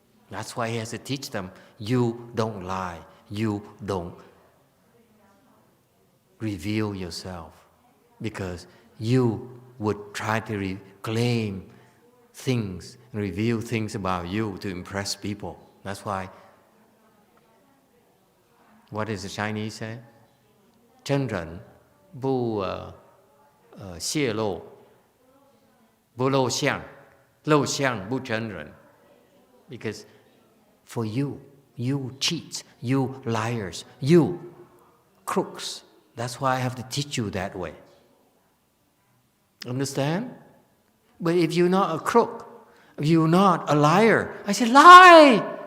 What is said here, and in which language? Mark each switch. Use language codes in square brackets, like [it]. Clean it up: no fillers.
[en] That's why he has to teach them, you don't lie, you don't reveal yourself, because you would try to reclaim things, reveal things about you to impress people. That's why, what does the Chinese say? [zh] 真人不泄露，不露相，露相不真人。 [en] Because for you, you cheats, you liars, you crooks. That's why I have to teach you that way. Understand? But if you're not a crook, if you're not a liar, I say lie.